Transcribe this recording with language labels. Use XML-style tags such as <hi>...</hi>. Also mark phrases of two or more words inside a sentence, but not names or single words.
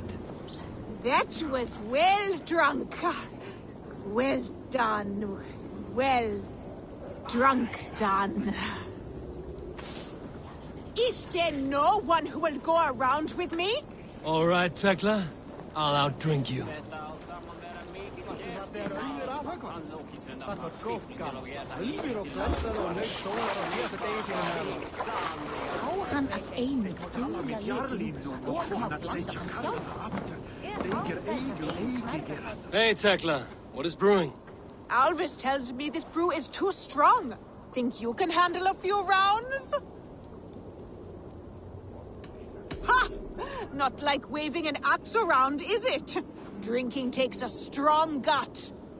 <en>That was well drunk. Well done. Well drunk done. Is there no one who will go around with me? All right, Tekla. I'll outdrink you. Hann að einu og hann sjálf. Hey, Tekla. What is brewing? Alvis tells me this brew is too strong. Think you can handle a few rounds? Ha! Not like waving an axe around, is it? Drinking takes a strong gut.</en>